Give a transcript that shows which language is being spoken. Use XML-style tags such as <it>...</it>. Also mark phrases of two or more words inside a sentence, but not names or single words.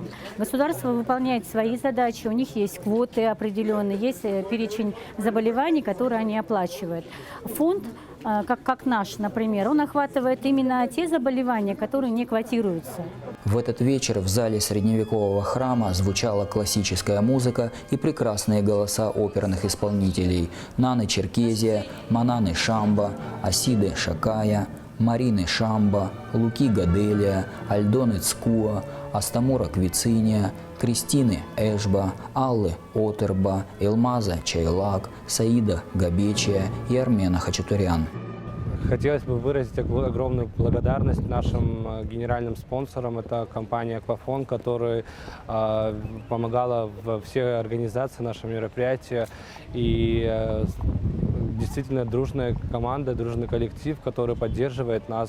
<ru>Государство выполняет свои задачи, у них есть квоты определенные, есть перечень заболеваний, которые они оплачивают. Фонд, как наш, например, он охватывает именно те заболевания, которые не квотируются. В этот вечер в зале средневекового храма звучала классическая музыка и прекрасные голоса оперных исполнителей: Наны Черкезия, Мананы Шамба, Асиды Шакая, Марины Шамба, Луки Гаделия, Альдоны Цкуа, Астамура Квициния, Кристины Эшба, Аллы Отерба, Элмаза Чайлак, Саида Габечия и Армена Хачатурян. Хотелось бы выразить огромную благодарность нашим генеральным спонсорам. Это компания «Аквафон», которая помогала во всей организации нашего мероприятия. И действительно дружная команда, дружный коллектив, который поддерживает нас.</ru>